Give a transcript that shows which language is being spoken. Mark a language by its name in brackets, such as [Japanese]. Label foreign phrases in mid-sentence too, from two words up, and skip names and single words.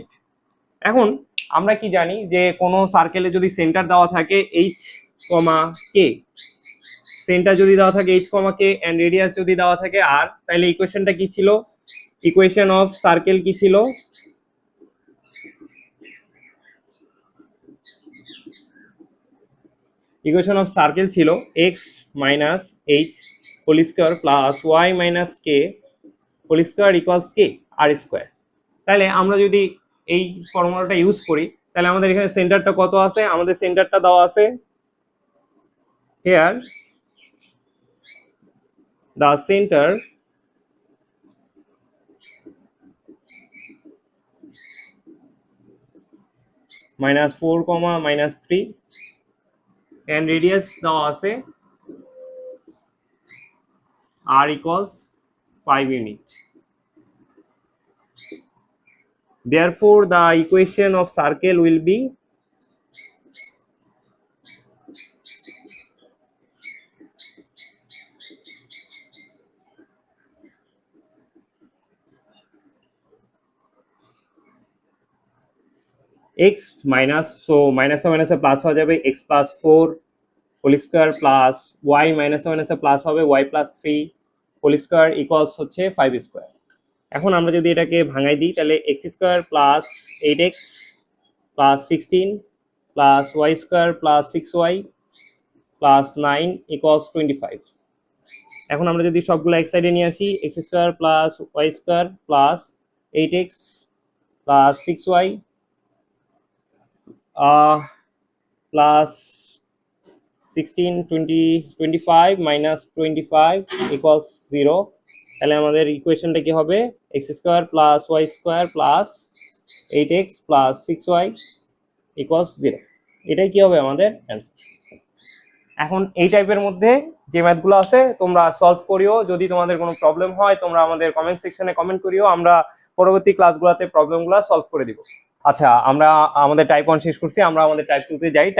[Bangla] এখন আমরা কি জানি যে কোনো সার্কেলে যদি সেন্টার দেওয়া থাকে [English] H comma K, [Bangla] সেন্টার যদি দেওয়া থাকে [English] H comma K and radius [Bangla] যদি দেওয়া থাকে আর, তাহলে ইকুয়েশনটা কি ছিল, [English] equation of circle [Bangla] কি ছিল, [English] equation of circle [Bangla] ছিল [English] x minus h whole square plus y minus k whole square equals k r square. [Bangla] তাহলে আমরা যদি এই ফর্মুলাটা ইউজ করি তাহলে আমাদের এখানে সেন্টারটা কত আছে, আমাদের সেন্টারটা দেওয়া আছে হিয়ার, [English] the center -4, -3 and radius [Bangla] দেওয়া আছে [English] r equals 5 ইউনিট। therefore the equation of circle will be x minus, so minus a plus [Hindi] हो जाए [English] x plus 4 whole square plus y minus a plus হবে y plus 3 whole square equals হচ্ছে 5 square। [Bangla] এখন আমরা যদি এটাকে ভাঙাই দিই তাহলে [English] x square plus 8x plus 16 plus y square plus 6y plus 9 equals 25। [Bangla] এখন আমরা যদি সবগুলো এক সাইডে নিয়ে আসি [English] x square plus y square plus 8x plus 6y plus 16 20 25 minus 25 equals 0। [Bangla] তাহলে আমাদের ইকুয়েশনটা কি হবে [English] x square plus y square plus 8x plus 6y equals 0। [Bangla] এটাই কি হবে আমাদের অ্যান্সার। এখন এই টাইপের মধ্যে যে ম্যাথগুলো আছে তোমরা সলভ করিও, যদি তোমাদের কোনো প্রবলেম হয় তোমরা আমাদের কমেন্ট সেকশনে কমেন্ট করিও, আমরা পরবর্তী ক্লাসগুলোতে প্রবলেমগুলো সলভ করে দিব। আচ্ছা, আমরা আমাদের টাইপ 1 শেষ করছি, আমরা আমাদের টাইপ 2 তে যাই।